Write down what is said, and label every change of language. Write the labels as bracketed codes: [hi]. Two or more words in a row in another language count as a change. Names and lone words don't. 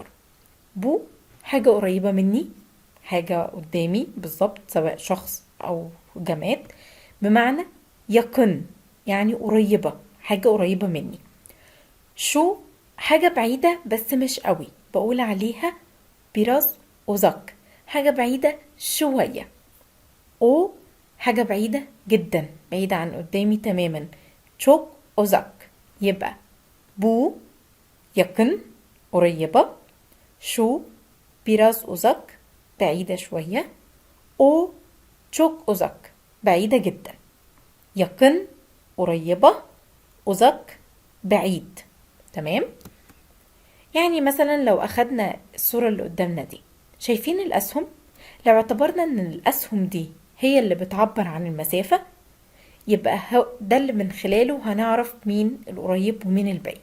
[ar] بو حاجة قريبة مني، حاجة قدامي بالظبط سواء شخص أو جماد، بمعنى يقن يعني قريبة، حاجة قريبة مني. شو حاجة بعيدة بس مش قوي، بقول عليها [tr] biraz uzak, [ar] حاجة بعيدة شوية. او حاجة بعيدة جدا، بعيدة عن قدامي تماما، [tr] çok uzak. يبقى bu yakın قريبة، şu biraz uzak [ar] بعيدة شوية، [tr] o çok uzak [ar] بعيدة جدا. yakın قريبة، uzak بعيد. تمام؟ يعني مثلا لو أخدنا الصورة اللي قدامنا دي، شايفين الأسهم؟ لو اعتبرنا ان الأسهم دي هي اللي بتعبر عن المسافة، يبقى ده اللي من خلاله هنعرف مين القريب ومين البعيد.